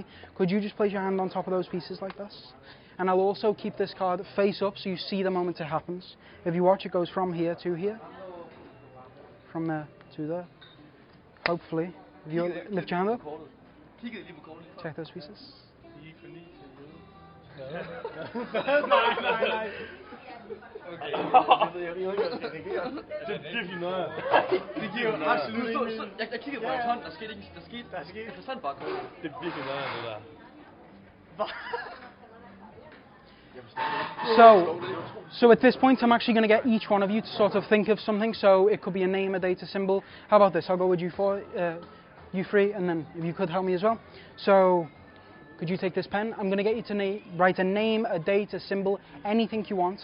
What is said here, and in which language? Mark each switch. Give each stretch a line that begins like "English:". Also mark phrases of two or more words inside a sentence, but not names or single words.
English: Could you just place your hand on top of those pieces like this? And I'll also keep this card face up so you see the moment it happens. If you watch, it goes from here to here. From there to there. Hopefully. If you lift your hand up. Check those pieces.
Danish: Det giver jo absolut ikke. Jeg kiggede på hans hånd, der skete ikke. Jeg forsvandt bare. Det er virkelig noget af det der.
English: So at this point, I'm actually going to get each one of you to sort of think of something. So it could be a name, a date, a symbol. How about this? I'll go with you 4, you 3, and then if you could help me as well. So could you take this pen? I'm going to get you to write a name, a date, a symbol, anything you want.